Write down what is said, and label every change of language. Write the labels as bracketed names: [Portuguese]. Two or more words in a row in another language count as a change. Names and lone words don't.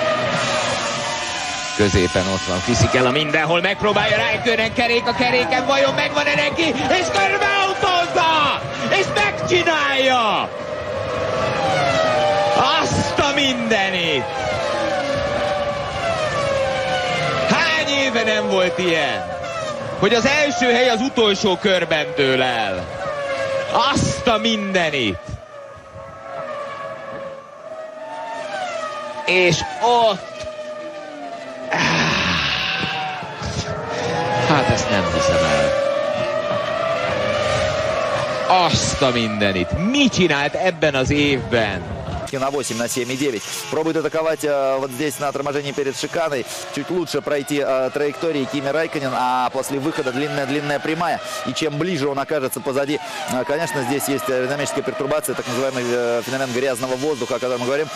[Hungarian] Középen ott van Fisichella, mindenhol megpróbálja Räikkönen kerék a keréken, vajon megvan-e neki, és körbeautózza! És megcsinálja! Azt a mindenit! Hány éve nem volt ilyen? Hogy az első hely az utolsó körben dől el. Azt a mindenit! És ott... Hát ezt nem hiszem el. Azt a mindenit! Mit csinált ebben az évben? [Russian] На 8, на 7 и 9. Пробует атаковать вот здесь на торможении перед шиканой. Чуть лучше пройти траектории Кими Räikkönen, а после выхода длинная прямая. И чем ближе он окажется позади, конечно, здесь есть аэродинамическая пертурбация, так называемый феномен грязного воздуха, о котором мы говорим.